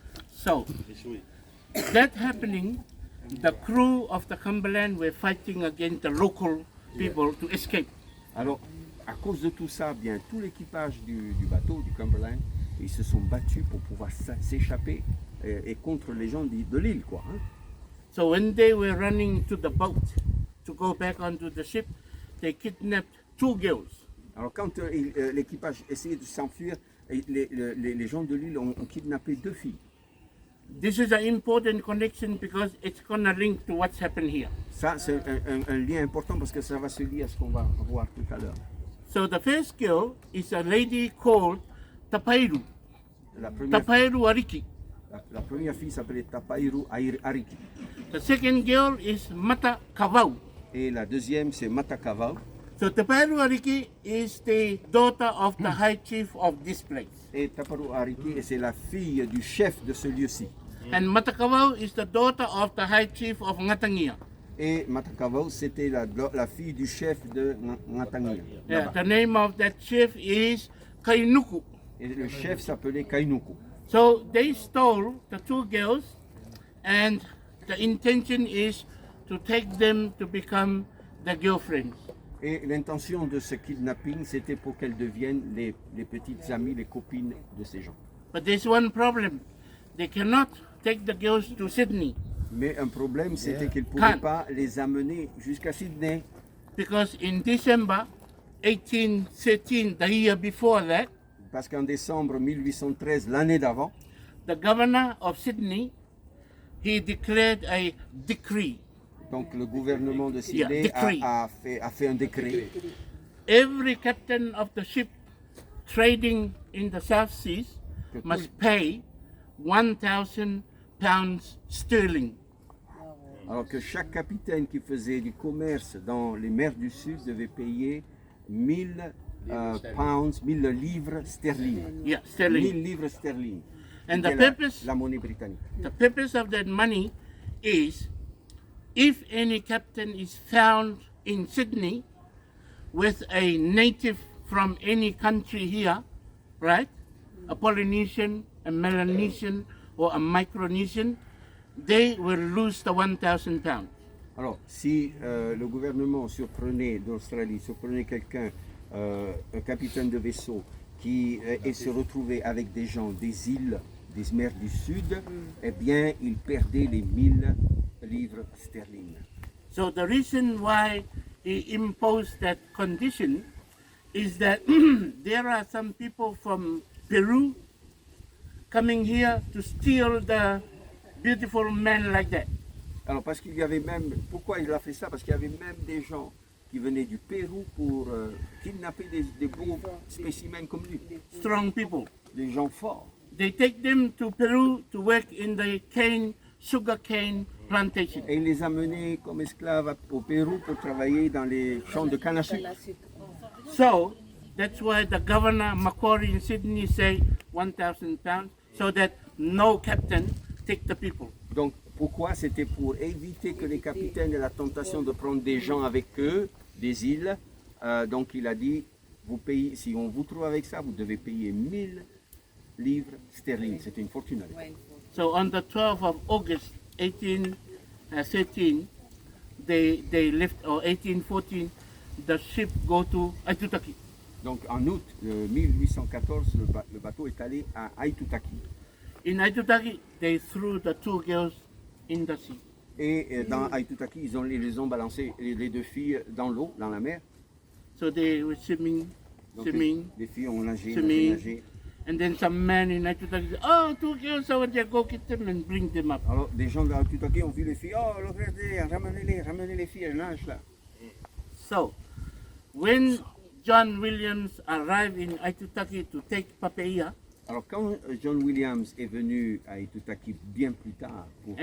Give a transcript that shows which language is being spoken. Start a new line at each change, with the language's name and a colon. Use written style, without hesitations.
English: So, that happening, the crew of the Cumberland were fighting against the local people to escape.
French: Alors, à cause de tout ça, bien, tout l'équipage du bateau, du Cumberland, ils se sont battus pour pouvoir s'échapper et contre les gens de l'île, quoi. Hein.
English: So when they were running to the boat to go back onto the ship, they kidnapped 2 girls.
French: Alors, quand l'équipage essayait de s'enfuir, les gens de l'île ont kidnappé 2 filles.
English: This is an important connection because it's going to link to what's happened here.
French: Ça, c'est un lien important parce que ça va se lier à ce qu'on va voir tout à l'heure.
English: So the first girl is a lady called Tapairu,
French: La première,
English: Tapairu Ariki.
French: la première fille s'appelait Tapairu Ariki.
English: The second girl is Mata Kavau.
French: Et la deuxième, c'est Matakava.
English: So Tapairu Ariki is the daughter of the high chief of this place.
French: Et Taparu Ariki, c'est la fille du chef de ce lieu-ci.
English: And Mata Kavau is the daughter of the high chief of Ngatangia.
French: Et Matakava, c'était la fille du chef de Ngatangia.
English: Yeah, the name of that chief is Kainuku.
French: Et le chef s'appelait Kainuku.
English: So they stole the 2 girls, and the intention is to take them to become the girlfriends.
French: Et l'intention de ce kidnapping, c'était pour qu'elles deviennent les petites amies, les copines de ces gens.
English: But there's one problem. They cannot take the girls to Sydney
French: Mais un problème, c'était qu'ils ne pouvaient
English: Can't.
French: pas les amener jusqu'à Sydney.
English: because in December 1813, the year before that,
French: Parce qu'en décembre 1813, l'année d'avant,
English: the governor of Sydney, he declared a decree.
French: donc le gouvernement de Sydney
English: decree.
French: a fait un décret.
English: Every captain of the ship trading in the South Seas must pay 1,000 pounds sterling.
French: Alors que chaque capitaine qui faisait du commerce dans les mers du Sud devait payer 1000 pounds, 1000 livres sterling.
English: Yeah, sterling.
French: 1000 livres sterling.
English: And
French: C'était
English: the purpose,
French: la monnaie britannique.
English: the purpose of that money is if any captain is found in Sydney with a native from any country here, right? A Polynesian, a Melanesian, or a Micronesian, they will lose the 1,000 pounds.
French: Alors, si le gouvernement d'Australie surprenait quelqu'un, un capitaine de vaisseau, qui se retrouvait avec des gens des îles, des mers du Sud, eh bien, il perdait les 1000 livres sterling.
English: So the reason why he imposed that condition is that there are some people from Peru coming here to steal the beautiful men like that.
French: Alors, parce qu'il y avait même, pourquoi il a fait ça? Parce qu'il y avait même des gens qui venaient du Pérou pour kidnapper des beaux spécimens comme lui,
English: Strong people.
French: des gens forts.
English: They take them to Peru to work in the cane, sugar cane plantation.
French: Et il les a menés comme esclaves au Pérou pour travailler dans les champs de canne à sucre.
English: So that's why the governor Macquarie in Sydney say 1,000 pounds, so that no captain take the people.
French: Donc pourquoi? C'était pour éviter que les capitaines aient la tentation de prendre des gens avec eux, des îles. Donc il a dit, vous payez, si on vous trouve avec ça, vous devez payer 1000 livres sterling. C'était une fortune à l'époque.
English: So on the 12th of August 1813, they left, or 1814, the ship go to Aitutaki.
French: Donc en août 1814, le bateau est allé à Aitutaki.
English: In Aitutaki, they threw the two girls in the sea.
French: Et dans Aitutaki, ils les ont balancé les deux filles dans l'eau, dans la mer.
English: So they were swimming.
French: Donc les filles ont nagé,
English: Swimming.
French: nagé.
English: And then some man in Aitutaki said, oh, two girls over there, go get them and bring them up.
French: Alors des gens d'Aitutaki ont vu les filles, oh regardez, ramenez les filles, elles nagent là.
English: So, when John Williams arrived in Aitutaki to take Papeia,
French: Alors quand John Williams est venu à Aitutaki bien plus tard pour